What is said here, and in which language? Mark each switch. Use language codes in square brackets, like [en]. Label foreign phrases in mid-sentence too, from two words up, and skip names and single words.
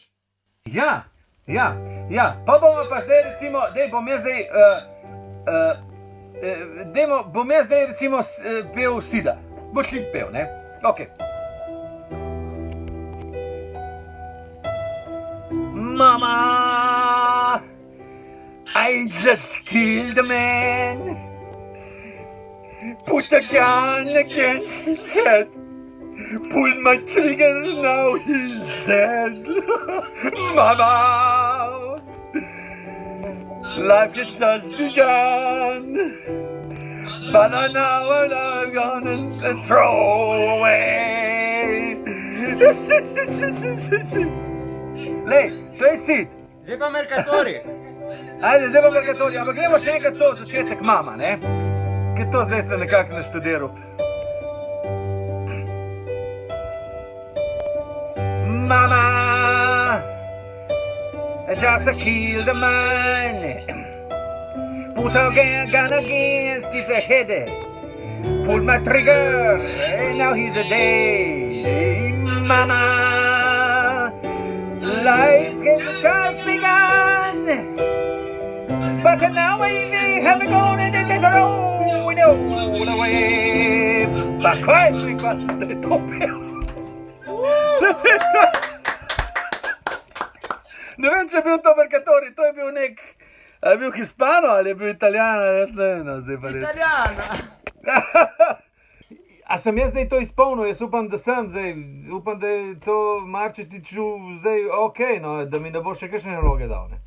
[sl] Ja, pa bomo pa zdaj recimo, bom jaz zdaj recimo pel Sida. Boš ti pel, ne? Ok. Mama, [en] I just killed a man. Put a gun against his head. Pulled my trigger, now he's dead. Mama, life just has begun. But now I'm gonna throw away. [sl] Lej, to je Sid. Zdaj pa Mercatori. Ajde, zdaj pa Mercatori, ampak gremo še enkrat to začetek Mama, ne? Ker to zdaj sem nekako naštudiral. [en] Mama, I just killed a man. Put a gun against his head. Pulled my trigger, and now he's dead. Mama, life has begun. But now I have gone and it's thrown away. [sl] Pa kaj si pa ste to pel? Ne vem, če je bil to Mercatori, to je bil nek, a je bil Hispano ali je bil Italijan, jaz ne vem, zdaj pa res. Italijana. A sem jaz zdaj to izpolnil, jaz upam, da sem zdaj, upam, da je to Marčetiču zdaj okej, no, da mi ne bo še kakšne naloge dal, ne.